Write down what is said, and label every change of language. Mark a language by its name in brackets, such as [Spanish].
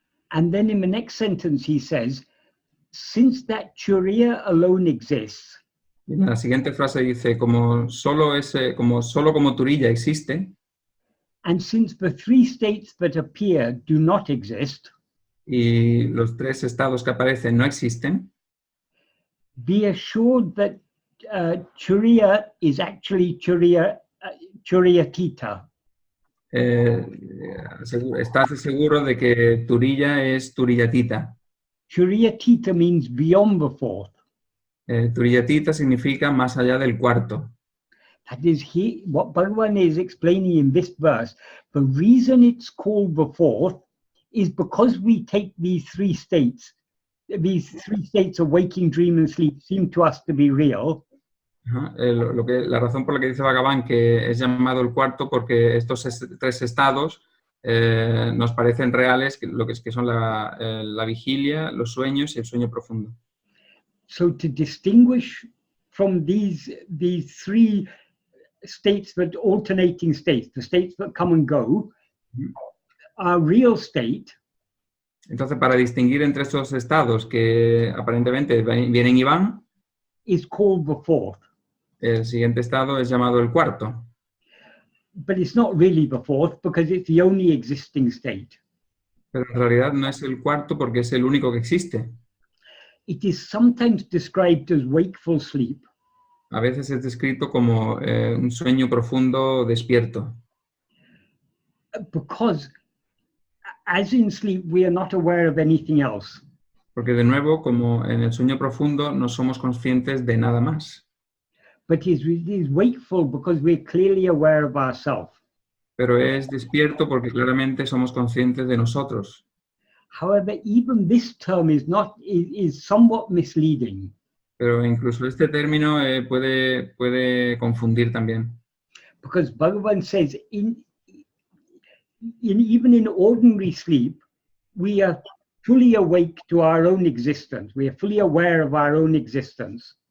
[English] And then in the next sentence he says, since that turīya alone exists. [Spanish] Y en la siguiente frase dice, como solo como turīya existe. [English] And since the three states that appear do not exist, [Spanish] y los tres estados que aparecen no existen, [English] be assured that turīya is actually turīyatita. [Spanish] Estás seguro de que turīya es turīyatita. [English] Turīyatita means beyond the fourth. [Spanish] Turīyatita significa más allá del cuarto. [English] That is what Bhagavan is explaining in this verse. The reason it's called the fourth is because we take these three states of waking, dream and sleep seem to us to be real. [Spanish] La razón por la que dice Bhagavan que es llamado el cuarto, porque estos tres estados nos parecen reales, que son la vigilia, los sueños y el sueño profundo. [English] So to distinguish from these three states, that alternating states, the states that come and go, our real state. [Spanish] Entonces, para distinguir entre estos estados que aparentemente vienen y van, [English] is called the fourth. [Spanish] El siguiente estado es llamado el cuarto. [English] But it's not really the fourth because it's the only existing state. [Spanish] Pero en realidad no es el cuarto porque es el único que existe. [English] It is sometimes described as wakeful sleep. [Spanish] A veces es descrito como un sueño profundo despierto. [English] Because as in sleep we are not aware of anything else. [Spanish] Porque de nuevo, como en el sueño profundo, no somos conscientes de nada más. [English] But it is wakeful because we're clearly aware of ourselves. [Spanish] Pero es despierto porque claramente somos conscientes de nosotros. [English] However, even this term is somewhat misleading. [Spanish] Pero incluso este término puede confundir también. [English] Because Bhagavan says, even in ordinary sleep, we are fully awake to our own existence. We are fully aware of our own existence.